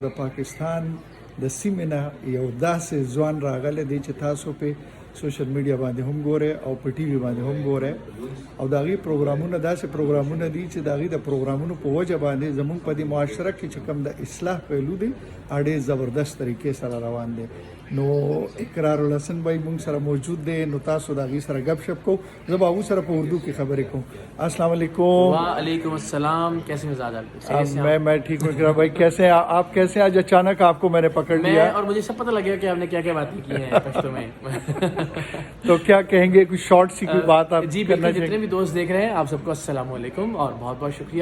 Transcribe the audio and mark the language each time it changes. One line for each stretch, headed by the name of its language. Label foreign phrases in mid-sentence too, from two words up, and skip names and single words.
Pashto: د پاکستان د سیمې نه یو داسې ځوان راغلی دی چې تاسو په
English: social media
Pashto: باندې هم ګورئ او په ټي وي باندې هم ګورئ او د هغې پروګرامونه داسې پروګرامونه دي چې د هغې د پروګرامونو په وجه باندې زموږ په دې معاشره کې چې کوم د اصلاح پهلو دی ډېر زبردست طریقې سره روان دی. نو اقرار الحسن بھائی مونږ سره موجود دی، نو تاسو د هغې سره گپ شپ کو. زه به هغو سره په اردو کې خبرې کوم.
Arabic: السلام علیکم. وعلیکم السلام,
Urdu: کیسے مزاج آپ کے? میں ٹھیک ہوں اقرار بھائی۔ کیسے ہیں آپ? کیسے آج اچانک آپ کو میں نے پکڑ لیا اور مجھے سب پتا لگ گیا کہ آپ نے کیا کیا باتیں کی ہیں پشتو میں. تو کیا کہیں گے، کچھ شارٹ سی کوئی بات آپ جی کرنا بالکل، جتنے بھی دوست دیکھ رہے ہیں آپ سب کو
Arabic: السلام علیکم
Urdu: اور بہت بہت شکریہ.